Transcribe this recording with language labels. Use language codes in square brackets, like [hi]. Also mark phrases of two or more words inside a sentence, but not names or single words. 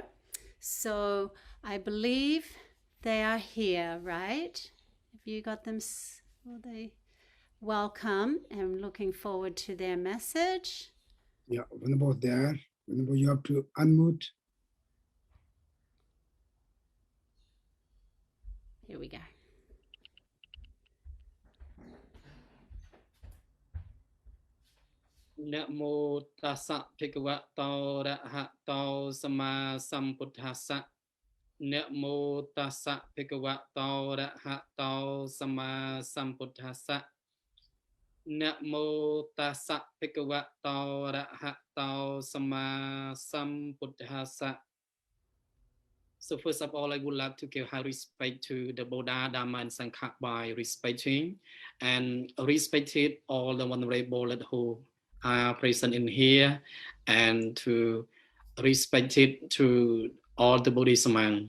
[en] So I believe they are here, right? Have you got them? Will they? Welcome, and looking forward to their message. Yeah, Venerable there. Venerable, you have to unmute. Here we go. [pi] Namo tassa bhagavato arahato sama sambuddhassa. Namo tassa bhagavato arahato sama sambuddhassa. Namo tassa bhagavato arahato sama sambuddhassa. [en] So first of all, I would like to give high respect to the Buddha, Dharma, and Sangha by respecting and respecting all the Venerable who are present in here, and to respect it to all the Buddhist monks.